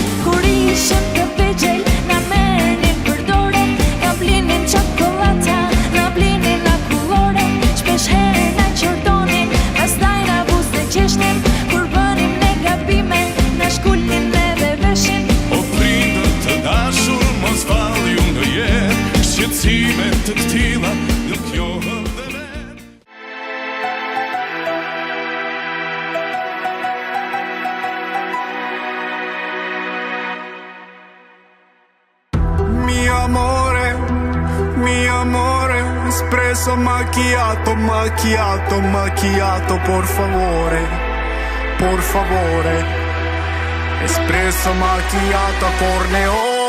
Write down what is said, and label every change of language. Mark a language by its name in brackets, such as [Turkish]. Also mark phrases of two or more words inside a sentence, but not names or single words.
[Albanian] Kur ishim të vegjël, na merrnin për dorë, na blinin çokolata, na blinin akullore, shpesh herë na qortonin, pastaj na buzëqeshnin, kur bënim ne gabime, na shkulnin edhe veshin. O prindër të dashur, mos vallju ndonjëherë, shqetësime të tilla nuk njohën dhe vetë. [Italian] Mi amore, espresso macchiato, macchiato, macchiato, por favore, por favore, espresso macchiato corneo.